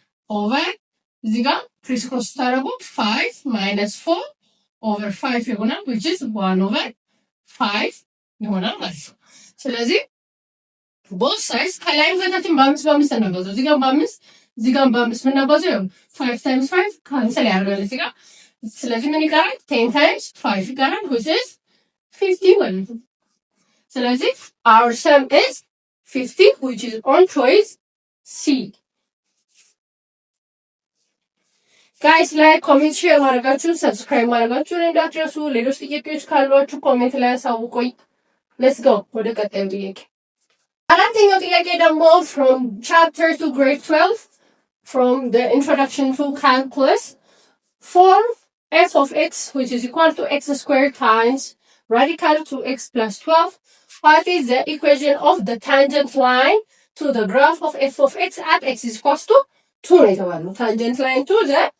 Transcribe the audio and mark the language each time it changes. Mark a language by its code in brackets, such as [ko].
[am] over እዚህ ጋር ክሪስ ታረጉ 5 minus 4 over 5 ይሆናል [en] which is 1 over 5 [am] ይሆናል ማለት ነው። ስለዚህ both sides ከላይም ከታችም በ5 እናባዛው። እዚህ ጋር በ5 እዚህ ጋር በ5 ምናባዛው 5 times 5 ካንሰል ያደርጋል እዚህ ጋር። ስለዚህ ምን ይቀራል 10 times 5 ይቀራል [en] which is 50 [am] ማለት ነው። ስለዚህ [en] our sum is 50 which is on choice C. [am] ጋይስ ላይክ ኮሜንት ሼር ማድረጋችሁን ሰብስክራይብ ማድረጋችሁን እንዳትረሱ። ሌሎች ጥያቄዎች ካሏችሁ ኮሜንት ላይ አሳውቁኝ። ሌትስ ጎ ወደ ቀጣዩ ጥያቄ። አራተኛው ጥያቄ ደግሞ [en] from chapter 2 grade 12 from the introduction to calculus for f of x which is equal to x squared times radical to x plus 12, what is the equation of the tangent line to the graph of f of x at x is equal to 2 [am] ነው የተባለው። [en] ታንጀንት ላይን ቱ ዘ